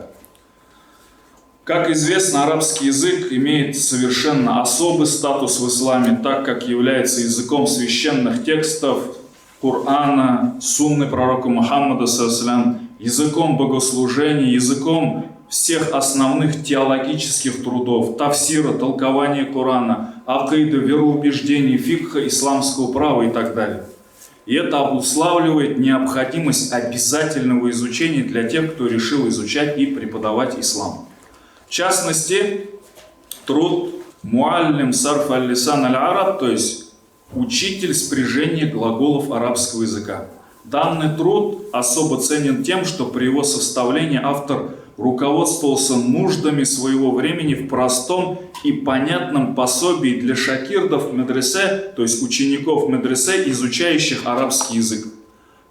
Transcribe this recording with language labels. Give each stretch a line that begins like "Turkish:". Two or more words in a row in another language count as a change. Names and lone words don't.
Russian: Как известно, арабский язык имеет совершенно особый статус в исламе, так как является языком священных текстов Корана, сунны пророка Мухаммада, языком богослужения, языком всех основных теологических трудов, тафсира, толкования Корана, акида, вероубеждений, фикха, исламского права и так далее. И это обуславливает необходимость обязательного изучения для тех, кто решил изучать и преподавать ислам. В частности, труд Муаллим Сарф аль-Лисан аль-Араб, то есть учитель спряжения глаголов арабского языка. Данный труд особо ценен тем, что при его составлении автор руководствовался нуждами своего времени в простом и понятном пособии для шакирдов медресе, то есть учеников медресе, изучающих арабский язык.